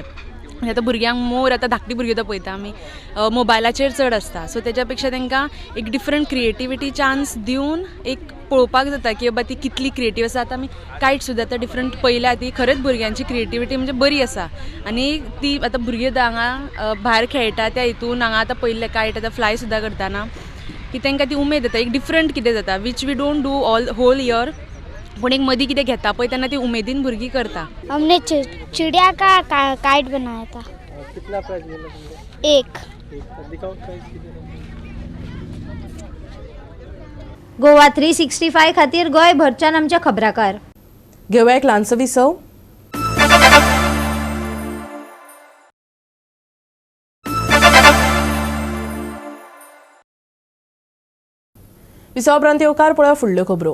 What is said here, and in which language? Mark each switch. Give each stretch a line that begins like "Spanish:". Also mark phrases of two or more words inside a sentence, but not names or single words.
Konkani: आतां भुरग्यांक मोर आतां धाकटी भुरगीं तो पळयता आमी मोबायलाचेर चड आसता, सो तेच्या पेक्षा तांकां एक
English: different creativity chance
Konkani: दिवन एक पळोवपाक जाता की बाबा ती कितली क्रिएटीव आसा. आतां आमी कायट सुद्दां आतां डिफरंट पळयल्या ती खरेंच भुरग्यांची क्रिएटिविटी म्हणजे बरी आसा. आनी ती आतां भुरगीं हांगा भायर खेळटा त्या हितून हांगा आतां पळयल्ले कायट आतां फ्लाय सुद्दां करतना की तांकां ती उमेद येता, एक डिफरंट कितें जाता
English: which we don't do all whole year,
Konkani: पूण एक मदीं कितें घेता पळय तेन्ना ती उमेदीन भुरगीं करता.
Hindi: हमने चिड़िया का काइट बनाया था. कितना प्राइस मिला तुमको? 1. दिखाओ प्राइस किती.
Konkani: गोवा 365 खातीर गोंयभरच्यान आमचे खबराकार. घेवया एक ल्हानसो विसव. विसवा उपरांत येवकार पळोवया फुडल्यो खबरो.